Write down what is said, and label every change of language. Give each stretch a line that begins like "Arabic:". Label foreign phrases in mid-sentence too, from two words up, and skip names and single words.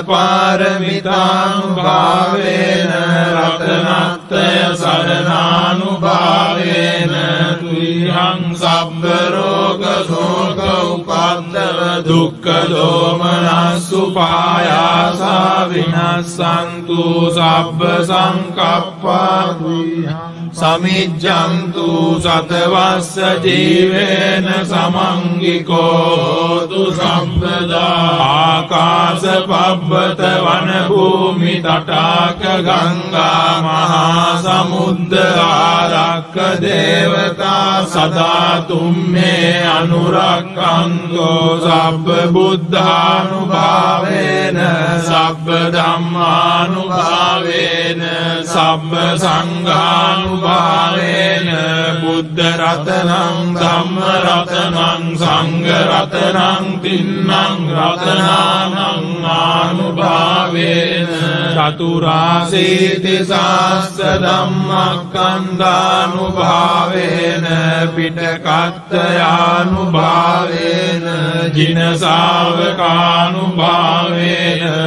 Pali: පාරමිතානුභාවේන රතනත්‍රය සරණානුභාවේන තුයං සබ්බ රෝග ශෝක උපද්දව දුක්ඛ දෝමනස්සු පායාසා විනස්සන්තු සබ්බ සංකප්පා සමිජ්ජන්තු සතවස්ස ජීවේන සමංගිකෝ සම්පදා ආකාශ පබ්බත වන භූමි තටාක ගංගා මහා සමුද්ද ආරක්ක දේවතා සදා තුම්මේ අනුරක්ඛන්තෝ සබ්බ බුද්ධානුභාවේන සබ්බ ධම්මානුභාවේන සබ්බ සංඝානුභාවේන බුද්ධ රතනං ධම්ම රතනං සංඝ රතනං තින්නං රතනානං ආනුභාවේන චතුරාසීති සාස්ස ධම්මක්ඛන්ධානුභාවේන පිටකත්තයානුභාවේන ජින ශාවකානුභාවේන